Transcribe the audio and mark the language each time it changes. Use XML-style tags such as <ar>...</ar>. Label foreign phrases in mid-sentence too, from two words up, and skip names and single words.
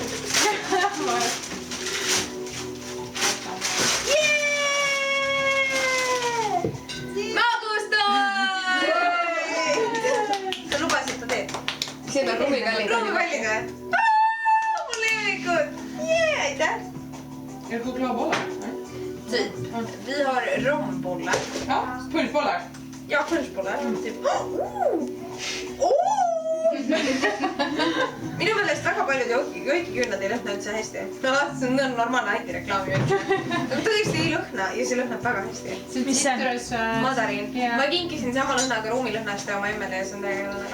<et>Sa lubasid, ta teeb. Siin on ruumipallid. Ruumipallid või? Mul lemmikut! Jee, aitäh!</et> <sv>Är det chokladbollar? Vi har rombollar. Ja, pulsbollar. Ja, pulsbollar. Typ.</sv> <et>Minu meelest väga paljud joikiküünlad ei lõhna üldse hästi. No, see on normaalne antireklaami. Tõesti ei lõhna ja see lõhnab väga hästi. Mis see? Madariin. Ma kinkisin sama lõhnaga ruumilõhnast ja oma emmele ja see on täiega lõhnaga.</et>